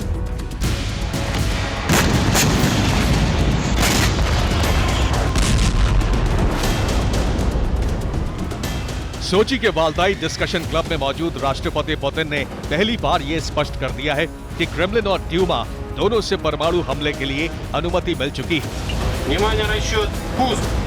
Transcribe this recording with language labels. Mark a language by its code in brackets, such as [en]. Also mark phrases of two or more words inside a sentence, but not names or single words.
[hi] सोची के वालदाई डिस्कशन क्लब में मौजूद राष्ट्रपति पुतिन ने पहली बार यह स्पष्ट कर दिया है कि क्रेमलिन और ड्यूमा दोनों से परमाणु हमले के लिए अनुमति मिल चुकी है। [ru] Внимание, расчет. Пуск.